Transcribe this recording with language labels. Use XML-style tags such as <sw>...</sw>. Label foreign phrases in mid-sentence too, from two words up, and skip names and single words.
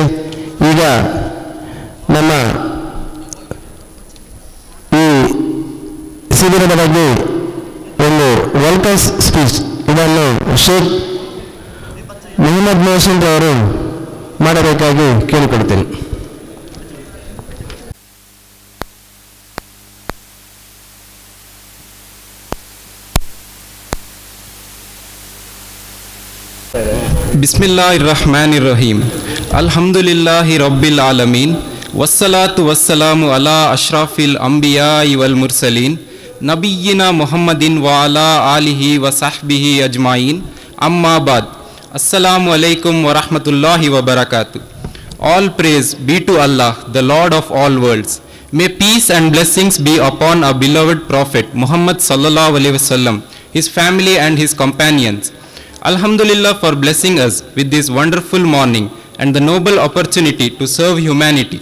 <kn>ಈಗ ನಮ್ಮ ಈ ಶಿಬಿರದ ಬಗ್ಗೆ ಒಂದು</kn> <en>welcome speech</en> <kn>ಇದನ್ನು ಶೇಖ್ ಮೊಹಮ್ಮದ್ ಮೊಹಸಿನ್ ಅವರು ಮಾಡಬೇಕಾಗಿ ಕೇಳಿಕೊಳ್ತೇನೆ.</kn> <ar>بسم الله الرحمن الرحيم الحمد لله رب العالمين والصلاة والسلام على أشرف الأنبياء والمرسلين نبينا محمد وعلى آله وصحبه أجمعين أما بعد السلام عليكم ورحمة الله وبركاته.</ar> <en>All praise be to Allah, the Lord of all worlds. May peace and blessings be upon our beloved Prophet Muhammad</en> <ar>صلى الله عليه وسلم,</ar> <en>his family and his companions. Alhamdulillah for blessing us with this wonderful morning and the noble opportunity to serve humanity.</en>